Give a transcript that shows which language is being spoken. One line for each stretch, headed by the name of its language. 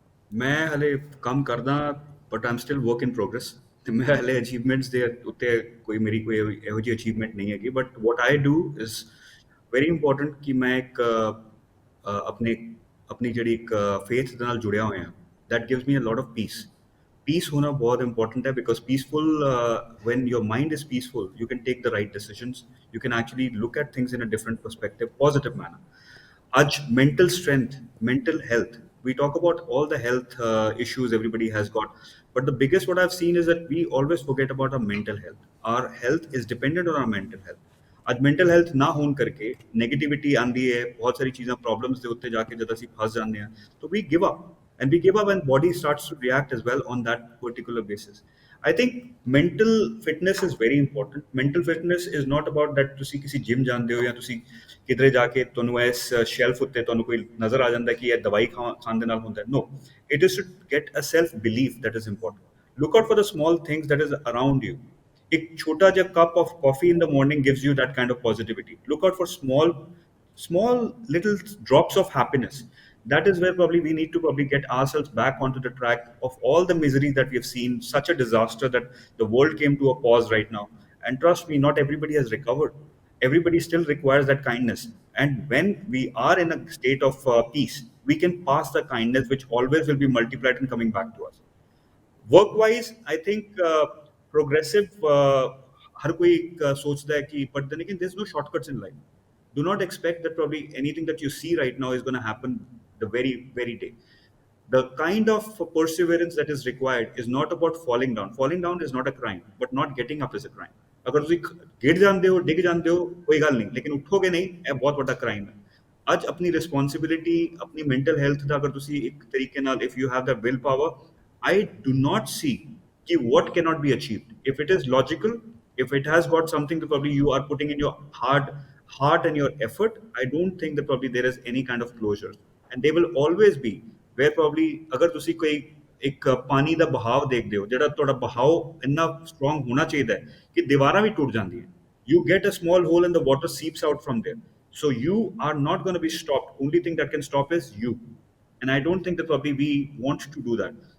Punjabi: ਮੈਂ ਹਲੇ ਕੰਮ ਕਰਦਾ
English: but I am still work in progress,
Punjabi: ਅਤੇ ਮੈਂ ਹਲੇ ਅਚੀਵਮੈਂਟਸ ਦੇ ਉੱਤੇ ਕੋਈ ਮੇਰੀ ਕੋਈ ਇਹੋ ਜਿਹੀ ਅਚੀਵਮੈਂਟ ਨਹੀਂ ਹੈਗੀ।
English: but what I do is very important
Punjabi: ਕਿ ਮੈਂ ਇੱਕ ਆਪਣੀ ਜਿਹੜੀ ਇੱਕ ਫੇਥ ਦੇ ਨਾਲ ਜੁੜਿਆ ਹੋਇਆ,
English: That gives me a lot of peace.
Punjabi: Piece ਹੋਣਾ ਬਹੁਤ ਇੰਪੋਰਟੈਂਟ ਹੈ
English: Because peaceful, when your mind is peaceful, you can take the right decisions, you can actually look at things in a different perspective, positive manner. Aj mental strength, mental health, we talk about all the health issues everybody has got, but the biggest what I've seen is that we always forget about our mental health. Our health is dependent on our mental health.
Punjabi: ਅੱਜ mental health ਨਾ ਹੋਣ ਕਰਕੇ negativity ਆਉਂਦੀ ਹੈ, ਬਹੁਤ ਸਾਰੀ ਚੀਜ਼ਾਂ problems ਦੇ ਉੱਤੇ ਜਾ ਕੇ ਜਦ ਅਸੀਂ ਫਸ ਜਾਂਦੇ ਹਾਂ ਤਾਂ
English: ਵੀ give up, and we give up and body starts to react as well on that particular basis. I think mental fitness is very important. Mental fitness is not about that
Punjabi: ਤੁਸੀਂ ਕਿਸੇ ਜਿਮ ਜਾਂਦੇ ਹੋ ਜਾਂ ਤੁਸੀਂ ਕਿਧਰੇ ਜਾ ਕੇ ਤੁਹਾਨੂੰ ਇਸ ਸ਼ੈਲਫ ਉੱਤੇ ਤੁਹਾਨੂੰ ਕੋਈ ਨਜ਼ਰ ਆ ਜਾਂਦਾ ਕਿ ਇਹ ਦਵਾਈ ਖਾਣ ਦੇ ਨਾਲ ਹੁੰਦਾ।
English: No, it is to get a self belief that is important. Look out for the small things that is around you.
Hindi: एक छोटा जिहा
English: cup of coffee in the morning gives you that kind of positivity. Look out for small little drops of happiness. That is where probably we need to probably get ourselves back onto the track of all the misery that we have seen, such a disaster that the world came to a pause right now. And trust me, not everybody has recovered. Everybody still requires that kindness. And when we are in a state of peace, we can pass the kindness which always will be multiplied and coming back to us. Work-wise, I think progressive,
Hindi: हर कोई सोचता है कि,
English: but then again, there's no shortcuts in life. Do not expect that probably anything that you see right now is going to happen the very, very day. The kind of perseverance that is required is not about falling down. Falling down is not a crime, but not getting up is a crime.
Punjabi: अगर ਤੁਸੀਂ ਗਿਰ ਜਾਂਦੇ ਹੋ, ਡਿੱਗ ਜਾਂਦੇ ਹੋ, ਕੋਈ ਗੱਲ ਨਹੀਂ, ਲੇਕਿਨ ਉੱਠੋਗੇ ਨਹੀਂ, ਇਹ ਬਹੁਤ ਵੱਡਾ ਕ੍ਰਾਈਮ ਹੈ। ਅੱਜ ਆਪਣੀ ਰਿਸਪੌਂਸਿਬਿਲਿਟੀ, ਆਪਣੀ ਮੈਂਟਲ ਹੈਲਥ ਦਾ ਅਗਰ ਤੁਸੀਂ ਇੱਕ ਤਰੀਕੇ ਨਾਲ,
English: if you have the willpower, I do not see कि what cannot be achieved. If it is logical, if it has got something that probably you are putting in your heart and your effort, I don't think that probably there is any kind of closure. And they will always be where probably
Punjabi: अगर ਤੁਸੀਂ ਕੋਈ ਇੱਕ ਪਾਣੀ ਦਾ ਬਹਾਵ ਦੇਖਦੇ ਹੋ, ਜਿਹੜਾ ਤੁਹਾਡਾ ਬਹਾਵ ਇੰਨਾ ਸਟਰੋਂਗ ਹੋਣਾ ਚਾਹੀਦਾ ਹੈ ਕਿ ਦੀਵਾਰਾਂ ਵੀ ਟੁੱਟ ਜਾਂਦੀ ਹੈ।
English: You get a small hole and the water seeps out from there. So you are not going to be stopped. Only thing that can stop is you. and I don't think that probably we want to do that.